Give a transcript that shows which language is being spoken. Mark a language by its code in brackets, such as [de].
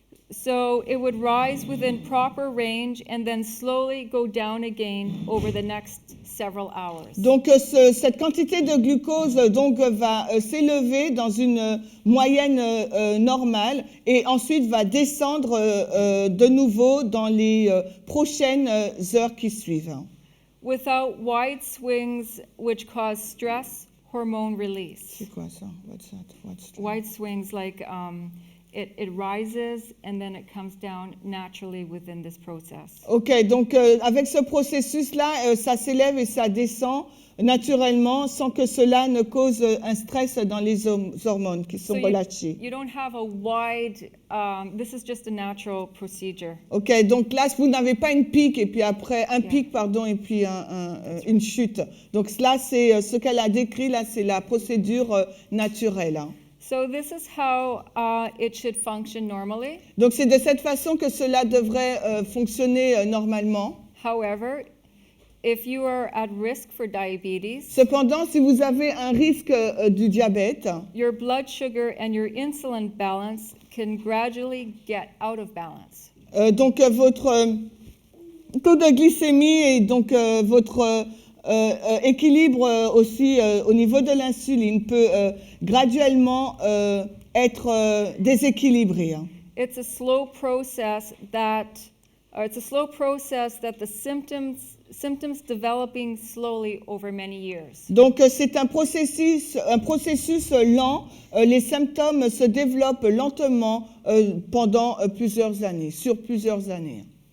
[en] So it would rise within proper range and then slowly go down again over the next several hours. [fr] Donc cette quantité de glucose donc va s'élever dans une moyenne normale et ensuite va descendre de nouveau dans les prochaines heures qui suivent. [en] Without wide swings which cause stress hormone release. [fr] C'est quoi ça? [en] What's that? Wide swings like it rises and then it comes down naturally within this process. [fr] Ok, donc avec ce processus-là, ça s'élève et ça descend naturellement sans que cela ne cause un stress dans les hormones qui sont relâchées. [en] You don't have a wide, this is just a natural procedure. [fr] Ok, donc là, vous n'avez pas une pique et puis après, pic, pardon, et puis une chute. Donc là, c'est ce qu'elle a décrit, là, c'est la procédure naturelle. Hein. [en] So this is how it should function normally. [fr] Donc c'est de cette façon que cela devrait fonctionner normalement. [en] However, if you are at risk for diabetes, [fr] Cependant, si vous avez un risque du diabète, [en] your blood sugar and your insulin balance can gradually get out of balance. [fr] Donc votre taux de glycémie et donc votre équilibre aussi au niveau de l'insuline peut graduellement être déséquilibré. [en] It's a slow process that the symptoms developing slowly over many years. [fr] Donc c'est un processus lent. Les symptômes se développent lentement pendant plusieurs années, sur plusieurs années.